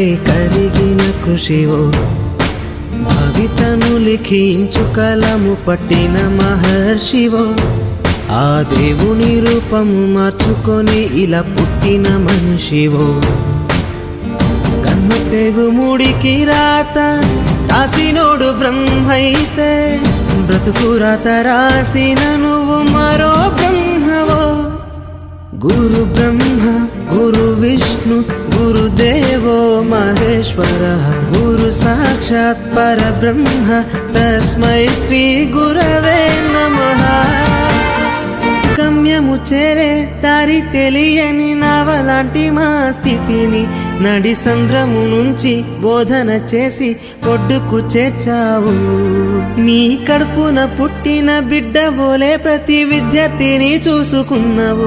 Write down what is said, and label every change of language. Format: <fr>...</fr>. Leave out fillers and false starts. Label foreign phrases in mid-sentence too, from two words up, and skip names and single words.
<te>కరిగిన కృషివో భవితను లిఖించు కలము పట్టిన మహర్షివో ఆ దేవుని రూపము మార్చుకొని ఇలా పుట్టిన మనిషివో కన్ను తెగుముడికి రాత రాసినోడు బ్రహ్మైతే బ్రతుకు రాత రాసిన నువ్వు మరో బ్రహ్మవో।</te> <sa>गुरु ब्रह्मा गुरु विष्णु गुरुदेवो महेश्वरः गुरु साक्षात् परब्रह्म तस्मै श्री गुरवे नमः।</sa> <te>గమ్యము చేరే దారి తెలియని నావలాంటి మా స్థితిని నడి సంద్రము నుంచి బోధన చేసి ఒడ్డుకు చేర్చావు। నీ కడుపున పుట్టిన బిడ్డ బోలే ప్రతి విద్యార్థిని చూసుకున్నావు।</te>